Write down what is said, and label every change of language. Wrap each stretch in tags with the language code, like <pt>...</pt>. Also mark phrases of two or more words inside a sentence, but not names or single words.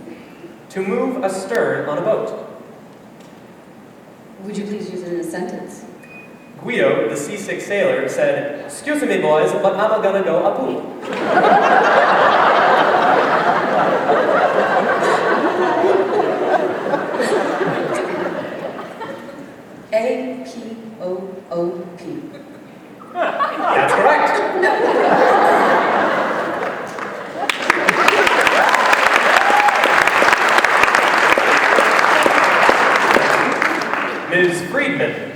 <en>To move astern on a boat. Would you please use it in a sentence? Guido, the seasick sailor, said, "Excuse me, boys, but I'm gonna go a poop." A-P-O-O-P. That's correct. Ms. Friedman.</en>